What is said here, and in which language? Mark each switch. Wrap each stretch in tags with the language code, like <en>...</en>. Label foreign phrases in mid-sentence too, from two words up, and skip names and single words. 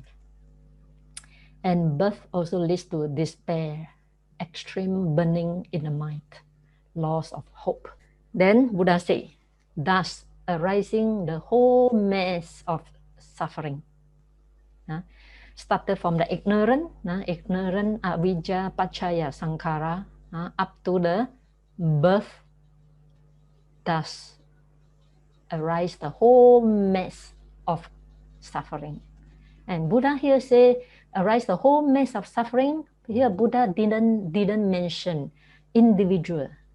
<en>And birth also leads to despair, extreme burning in the mind, loss of hope. Then Buddha said, thus arising the whole mass of suffering. Started from the ignorant</en> <pi>avijja paccaya sankhara,</pi> <en>up to the birth, thus arise the whole mass of suffering. And Buddha here say, arise the whole mass of suffering. Here Buddha didn't mention individual.</en>